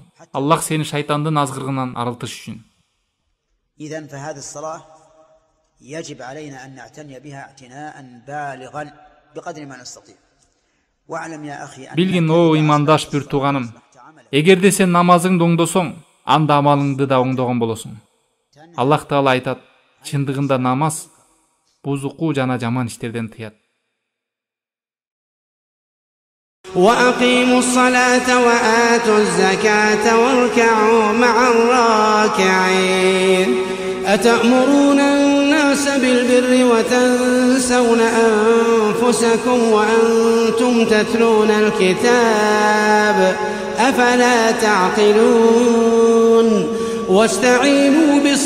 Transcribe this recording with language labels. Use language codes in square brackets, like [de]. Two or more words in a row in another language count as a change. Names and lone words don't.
[ky] Аллах сени шайтандын азгырыгынан арылтыш үчүн. Билгин, о имандаш бир тууганым, эгерде сен намазыңды оңдосоң, анда амалыңды да оңдогон болосуң. Аллах Таала айтат, чындыгында намаз бузуку жана жаман иштерден тыят. [ar] وأقيموا الصلاة وآتوا الزكاة واركعوا مع الراكعين أتأمرون الناس بالبر وتنسون أنفسكم وأنتم تتلون الكتاب أفلا تعقلون واستعينوا